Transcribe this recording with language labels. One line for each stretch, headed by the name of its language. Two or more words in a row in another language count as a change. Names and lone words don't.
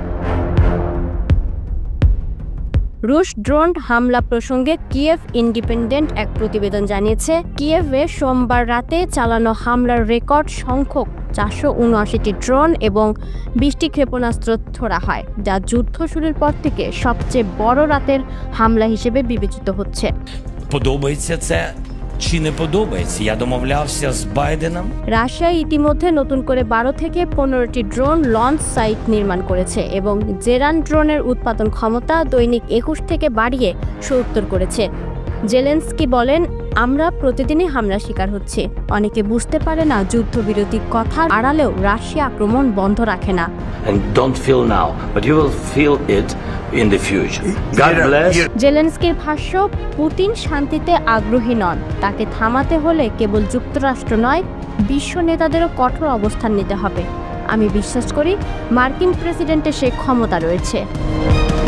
Bangla: রুশ ড্রোন হামলা প্রসঙ্গে কিয়েভ ইন্ডিপেন্ডেন্ট এক প্রতিবেদন জানিয়েছে, কিয়েভে সোমবার রাতে চালানো হামলার রেকর্ড সংখ্যক 479টি ড্রোন এবং 20টি ক্ষেপণাস্ত্র ছোড়া হয়, যা যুদ্ধ শুরুর পর থেকে সবচেয়ে বড় রাতের হামলা হিসেবে বিবেচিত হচ্ছে।
Ukrainian: Подобається це чи не подобається? Я домовлявся з Байденом.
Bangla: রাশিয়া ইতিমধ্যে নতুন করে 12 থেকে 15টি ড্রোন লঞ্চ সাইট নির্মাণ করেছে এবং জেরান ড্রোনের উৎপাদন ক্ষমতা দৈনিক 21 থেকে বাড়িয়ে 70 করেছে। জেলেনস্কি বলেন, আমরা প্রতিদিনই হামলার শিকার হচ্ছি। অনেকে বুঝতে পারে না যুদ্ধবিরতির কথা আড়ালেও রাশিয়া আক্রমণ বন্ধ রাখে না।
English: And don't feel now, but you will feel it in the future. God bless.
Bangla: জেলেনস্কির ভাষ্য, পুতিন শান্তিতে আগ্রহী নন। তাকে থামাতে হলে কেবল যুক্তরাষ্ট্র নয়, বিশ্ব নেতাদেরও কঠোর অবস্থান নিতে হবে। আমি বিশ্বাস করি মার্কিন প্রেসিডেন্টের সেই ক্ষমতা রয়েছে।